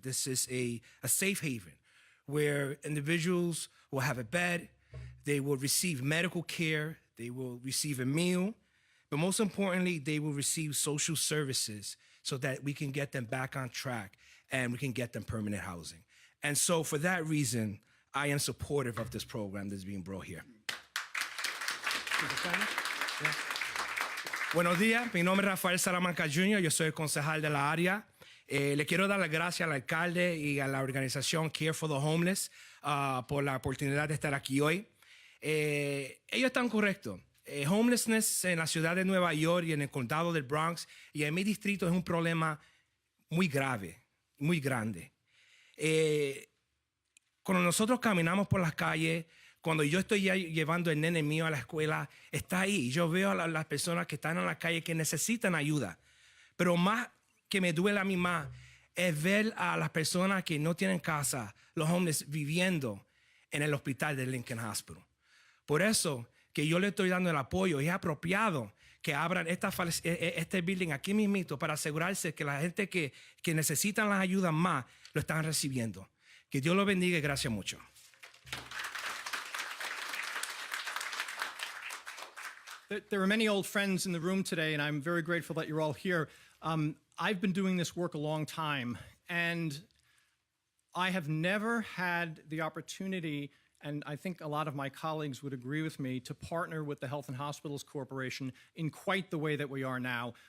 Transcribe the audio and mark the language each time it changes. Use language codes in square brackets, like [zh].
[en] This is a safe haven where individuals will have a bed, they will receive medical care, they will receive a meal, but most importantly, they will receive social services so that we can get them back on track and we can get them permanent housing. And so for that reason, I am supportive of this program that's being brought here. [es] Buenos días, mi nombre es Rafael Salamanca Jr., yo soy el concejal de la área. Le quiero dar las gracias al alcalde y a la organización Care for the Homeless por la oportunidad de estar aquí hoy. Ellos están correctos. Homelessness en la ciudad de Nueva York y en el condado del Bronx y en mi distrito es un problema muy grave, muy grande. Cuando nosotros caminamos por las calles, cuando yo estoy llevando el nene mío a la escuela, está ahí. Yo veo a las personas que están en la calle que necesitan ayuda. Pero más que me duele a mí más es ver a las personas que no tienen casa, los homeless, viviendo en el hospital de Lincoln Hospital. Por eso que yo le estoy dando el apoyo. Es apropiado que abran este building aquí mismito para asegurarse que la gente que necesitan las ayudas más lo están recibiendo. Que Dios los bendiga y gracias mucho. [en] There are many old friends in the room today, and I'm very grateful that you're all here. I've been doing this work a long time, and I have never had the opportunity, and I think a lot of my colleagues would agree with me, to partner with the Health and Hospitals Corporation in quite the way that we are now.